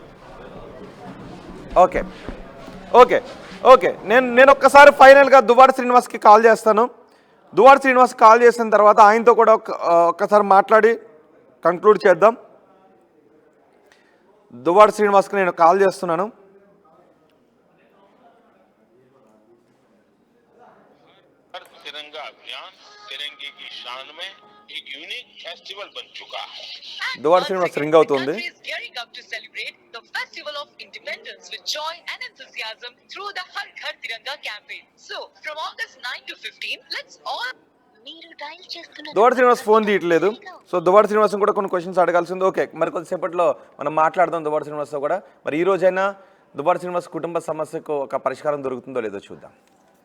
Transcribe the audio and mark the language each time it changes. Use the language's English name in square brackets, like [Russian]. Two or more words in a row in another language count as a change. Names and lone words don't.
[English] okay okay okay [Telugu] నేను ఒక్కసారి ఫైనల్గా దువ్వాడ శ్రీనివాస్కి కాల్ చేస్తాను. దువ్వాడ శ్రీనివాస్ కాల్ చేసిన తర్వాత ఆయనతో కూడా ఒక్కసారి మాట్లాడి కంక్లూడ్ చేద్దాం. దువ్వాడ శ్రీనివాస్కి నేను కాల్ చేస్తున్నాను. [Hindi] तिरंगा अभियान तिरंगे की शान में एक [English] unique festival [Hindi] बन चुका है. [Telugu] దువ్వాడ శ్రీనివాస్ రింగ్ అవుతుంది. [English] Gearing up to celebrate the festival of independence with joy and enthusiasm through the Har Ghar Tiranga campaign. So, from August 9 to 15, let's all [Telugu] దువ్వాడ శ్రీనివాస్ ఫోన్ తీయట్లేదు. సో దువ్వాడ శ్రీనివాస్ కూడా కొన్ని క్వశ్చన్స్ అడగాల్సింది. ఓకే, మరి కొద్దిసేపట్లో మనం మాట్లాడదాం దువ్వాడ శ్రీనివాస్తో కూడా. మరి ఈ రోజైనా దువ్వాడ శ్రీనివాస్ కుటుంబ సమస్యకు ఒక పరిష్కారం దొరుకుతుందో లేదో చూద్దాం.